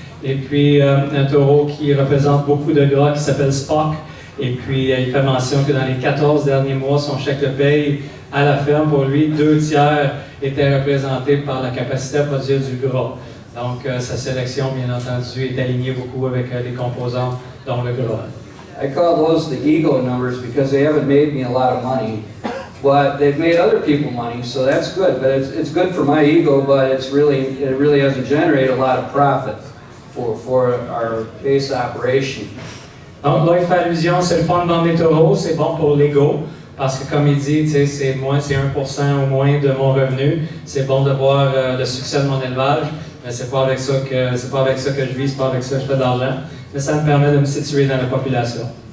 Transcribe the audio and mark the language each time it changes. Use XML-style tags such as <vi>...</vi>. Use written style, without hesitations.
<fr>Et puis, un taureau qui représente beaucoup de gras qui s'appelle Spock. Et puis, il fait mention que dans les 14 derniers mois, son chèque de paye à la ferme, pour lui, 2 tiers étaient représentés par la capacité à produire du gras. Donc, sa sélection, bien entendu, est alignée beaucoup avec les composants, dont le gras.</fr> <en>I call those the ego numbers because they haven't made me a lot of money, but they've made other people money, so that's good. But it's good for my ego, but it really hasn't generated a lot of profit for our base operation.</en> <fr>Donc là, il fait allusion, c'est le fun de vendre des taureaux, c'est bon pour l'ego, parce que comme il dit, c'est 1% au moins de mon revenu. C'est bon de voir le succès de mon élevage, mais c'est pas avec ça que je vis, c'est pas avec ça que je fais de l'argent. Mais ça me permet de me situer dans la population.</fr>